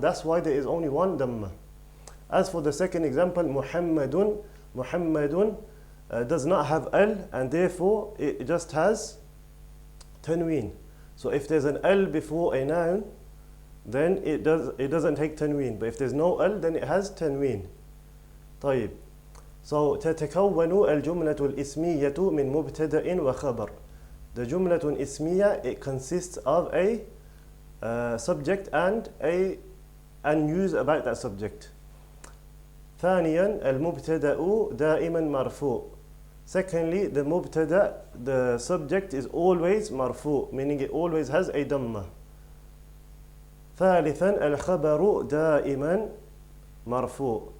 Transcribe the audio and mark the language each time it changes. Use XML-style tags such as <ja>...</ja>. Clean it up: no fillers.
<en>That's why there is only one dhamma. As for the second example, Muhammadun. Muhammadun does not have al, and therefore it just has tanween. So if there's an al before a noun, then it doesn't take tanween. But if there's no al, then it has tanween.</en> <ar>طيب. So تتكون الجملة الاسمية من مبتدأ وخبر.</ar> <en>The جملة اسمية, it consists of a subject and news about that subject.</en> <ar>ثانيا المبتدأ دائما مرفوع.</ar> <en>Secondly, the mubtada, the subject is always marfu', meaning it always has a dhamma.</en> <ar>ثالثا الخبر دائما مرفوع.</ar>